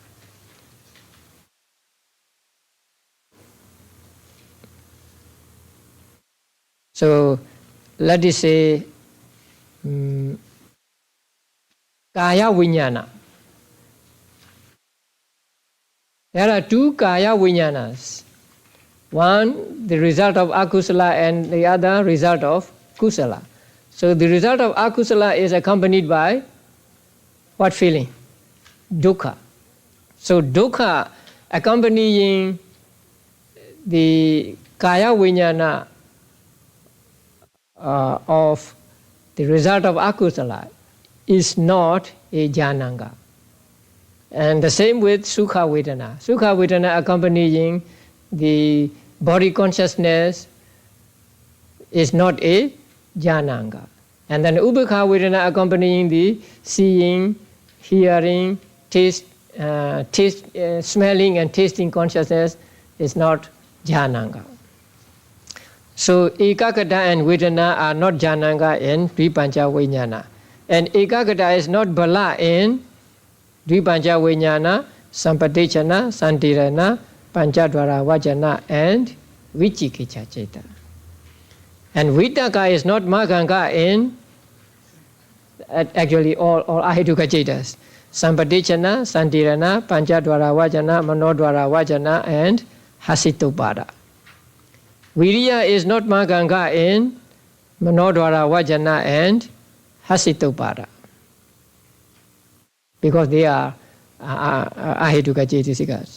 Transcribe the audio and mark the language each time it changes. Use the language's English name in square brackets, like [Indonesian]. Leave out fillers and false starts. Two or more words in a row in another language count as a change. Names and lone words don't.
[English] So let us say [Pali] Kaya Vijnana. [English] There are two [Pali] Kaya Vijnanas. [English] One, the result of akusala, and the other, result of kusala. So the result of akusala is accompanied by what feeling? Dukkha. So dukkha accompanying the [Pali] Kaya Vijnana [English] of the result of akusala is not a jananga. And the same with [Pali] Sukha Vedana. Sukha Vedana [English] accompanying the body consciousness is not a jananga. And then [Pali] Ubekha Vedana [English] accompanying the seeing, hearing, smelling and tasting consciousness is not jananga. So Ekagata and Vedana are not jananga in [Pali] Dvipancha Vijnana. [English] And Ekagata is not bala in [Pali] Dvipancha Vijnana, Sampatechana, Santirana, Panchadvara Vajana, [English] and [Pali] Vicikicca Citta. [English] And Vitaka is not Maganga in actually all [Pali] Ahituka Cittas. Sampatechana, Santirana, Panchadvara Vajana, Manodvara Vajana, and Hasitopada. [English] Viriya is not Maganga in [Pali] Manodvara Vajana [English] and Hasitopada, because they are [Pali] Ahituka Cittas.